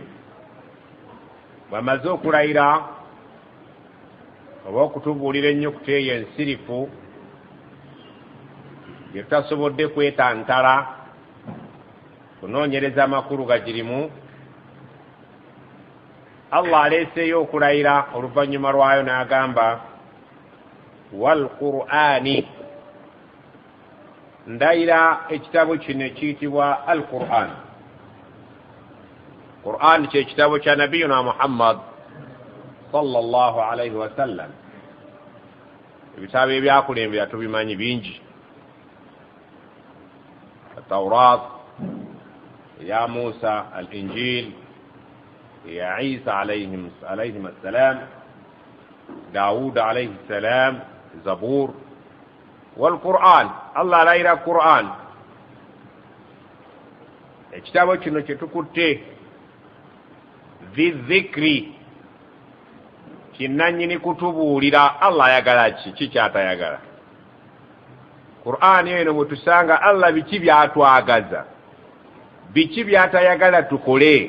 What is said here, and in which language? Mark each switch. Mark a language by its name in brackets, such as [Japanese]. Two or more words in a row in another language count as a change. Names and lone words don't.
[Ganda] Bw'amaze okulayira oba okutubuulira ennyukuta eyo ensirifu gye tutasobodde kwetantala kunoonyereza amakulu gagirimu, Allah aleeseeyo okulayira oluvannyuma lwayo n'agamba [Arabic] والقرآن, [Ganda] ndayira ekitabo kino ekiyitibwa al Qur'an. Qur'an kye kitabo kya nabiyuna Muhammad [Arabic] صلى الله عليه وسلم. [Ganda] Ebitabo ebyakulembera tubimanyi bingi: Tawrat ya Musa, al-Injil ya Isa [Arabic] عليهم السلام, [Ganda] Daawud [Arabic] عليه السلام, [Ganda] Zabur, wal Qur'an. Allah alayira Qur'an. Ekitabo kino kye tukutte dhikri, kinnannyini kutubuulira Allah ayagala ki, kikyatayagala. Qur'an eno bwe tusanga Allah biki byatwagaza, biki byatayagala tukole.